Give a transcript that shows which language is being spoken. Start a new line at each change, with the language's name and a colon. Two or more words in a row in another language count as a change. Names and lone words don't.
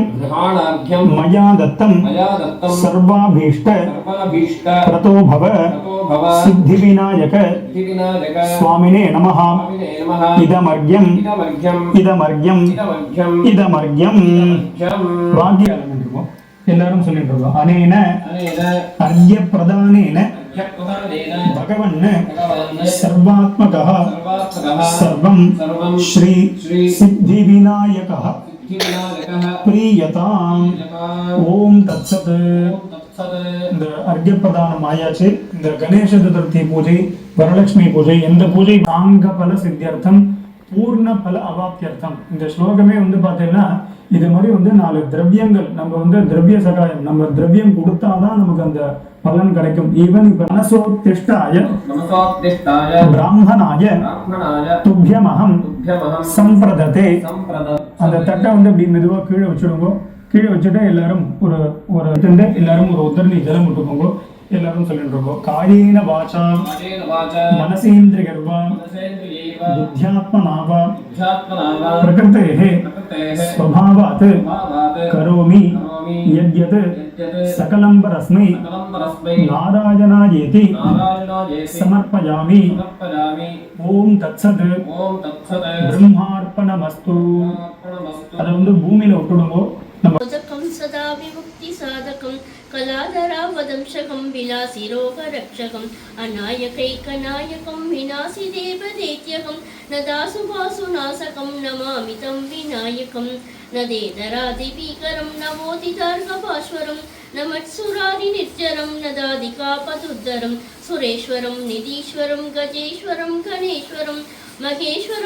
Sanskrit: गृहाणार्घ्यं मया दत्तं मया दत्तं सर्वाभीष्ट सर्वाभीष्ट प्रतो भव ततो भव सिद्धिविनायक सिद्धिविनायक स्वामिने नमः स्वामिने नमः इदमर्घ्यं इदमर्घ्यं इदमर्घ्यं इदमर्घ्यं इदमर्घ्यं इदमर्घ्यं
Tamil: வாக்கியம் இருக்கும். எல்லாரும் சொல்லிட்டு இருக்கோம்.
Sanskrit: அனேன अनेन अर्घ्य प्रदानेन अर्घ्यप्रदानेन भगवन् भगवान् सर्वात्मकः सर्वात्मकः सर्वं सर्वं श्री श्री सिद्धिविनायकः सिद्धिविनायकः प्रीयताम्. प्रीयताम्. ॐ तत्सत्. ॐ तत्सत्.
Tamil: இந்த அர்க்ய பிரதானம் ஆயாச்சு. இந்த கணேச சதுர்த்தி பூஜை, வரலட்சுமி பூஜை, எந்த பூஜை
Sanskrit: साङ्ग फल सिद्ध्यर्थं पूर्ण फल अवाप्त्यर्थं.
Tamil: இந்த ஸ்லோகமே வந்து பார்த்தீங்கன்னா இது மாதிரி வந்து 4 திரவியங்கள் நம்ம வந்து திரவிய சகாயம், நம்ம திரவியம் கொடுத்தாதான் நமக்கு அந்த பலன் கிடைக்கும். ஈவன் இப்ப மனசோத்திஷ்டாய नमसोत्तिष्ठाय பிராமணாய ब्राह्मणाय துப்யமகம் तुभ्यमहं சம்பிரததே. सम्प्रद அந்த தட்டை வந்து அப்படி மெதுவா கீழே வச்சுடுங்க. கீழே வச்சுட்டு எல்லாரும் ஒரு எல்லாரும் ஒரு உத்தரணி ஜலம் விட்டுக்கோங்க. எல்லாரும் சொல்லிட்டு இருக்கோம்.
Sanskrit: कायेन वाचा कायेन वाचा மனசேந்திரியர்வா मनसेन्द्रियैव बुद्ध्यात्मनावा बुद्ध्यात्मना वा प्रकृतेः प्रकृतेः स्वभावात् भावात् करोमि करोमि यद्यत् यद्यत् सकलं परस्मै सकलं परस्मै नारायणायेति नारायणायेति समर्पयामि. समर्पयामि. ॐ तत्सत्. ॐ तत्सत्. பிரம்மார்ப்பணமஸ்து. अर्पणमस्तु.
Tamil: அதை வந்து பூமியில விட்டுடுங்கோ. நம்ம
Sanskrit: मोदकं सदा विमुक्तिसाधकं कलाधरावदंशकं विलासिरोगरक्षकम् अनायकैकनायकं विनाशिदेवदैत्यकं न दासुभासुनाशकं नमामि तं विनायकं नदेतरादिभीकरं नवोदितार्कपाश्वरं नमत्सुरारिनिर्जरं नदादिकापदुद्धरं सुरेश्वरं निधीश्वरं गजेश्वरं गणेश्वरं महेश्वरं